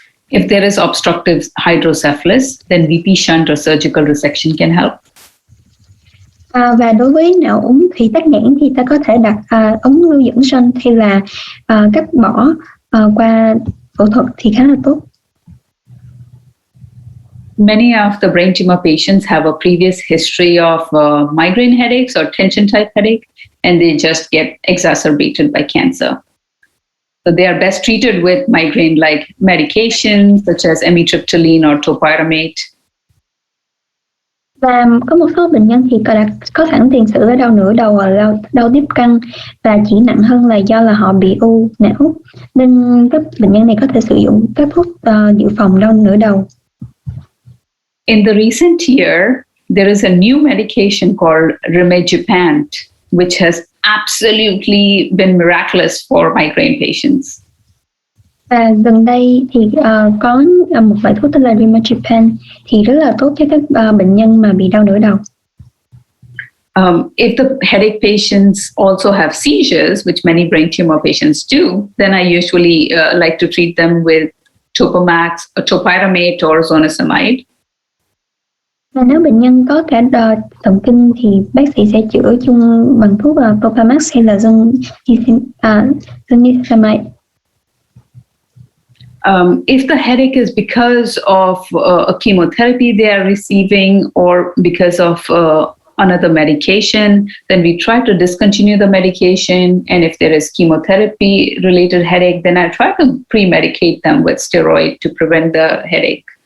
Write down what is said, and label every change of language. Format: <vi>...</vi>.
<en>If there is obstructive hydrocephalus, then VP shunt or surgical resection can help.</en> <vi>Và đối với não úng thủy tắc nghẽn thì ta có thể đặt ống lưu dẫn shunt hay là cắt bỏ qua phẫu thuật thì khá là tốt.</vi> <en>Many of the brain tumor patients have a previous history of migraine headaches or tension type headache, and they just get exacerbated by cancer. So they are best treated with migraine-like medications such as amitriptyline or topiramate.</en> <vi>Và có một số bệnh nhân thì có sẵn tiền sử ở đau nửa đầu hoặc đau tiếp căn, và chỉ nặng hơn là do là họ bị u não, nên các bệnh nhân này có thể sử dụng các thuốc dự phòng đau nửa đầu.</vi> <en>In the recent year, there is a new medication called rimegepant, which has absolutely been miraculous for migraine patients.</en> <vi>Và gần đây thì có một loại thuốc tên là rimegepant thì rất là tốt cho các bệnh nhân mà bị đau nửa đầu.</vi> <en>If the headache patients also have seizures, which many brain tumor patients do, then I usually like to treat them with Topamax, topiramate or zonisamide.</en> <vi>Và nếu bệnh nhân có cả động kinh thì bác sĩ sẽ chữa chung bằng thuốc Topamax hay là zonisamide.</vi> <en>If the headache is because of a chemotherapy they are receiving or because of another medication, then we try to discontinue the medication. And if there is chemotherapy related headache, then I try to pre-medicate them with steroid to prevent the headache.</en>